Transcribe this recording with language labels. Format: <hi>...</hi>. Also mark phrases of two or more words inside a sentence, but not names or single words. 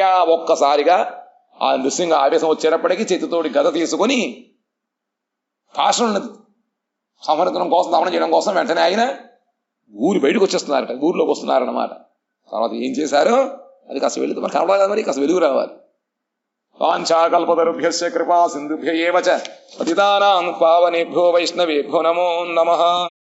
<te>ఒక్కసారిగా ఆ నృసింహ ఆవేశం వచ్చేటప్పటికీ చేతితోటి గద తీసుకొని పాషం ఉన్నది సంహరించడం కోసం, దమనం చేయడం కోసం వెంటనే ఆయన ఊరి బయటకు వచ్చేస్తున్నారట, ఊరిలోకి వస్తున్నారన్నమాట. తర్వాత ఏం చేశారో అది కాస్త వెళుతూ మరి కనబడాలి కదా, మరి కాస్త వెలుగు రావాలి.</te> <sa>వాంఛాకల్పతరుభ్యశ్చ కృపా సింధుభ్య ఏవ చ పతితానాం పావనేభ్యో వైష్ణవేభ్యో నమో నమః.</sa>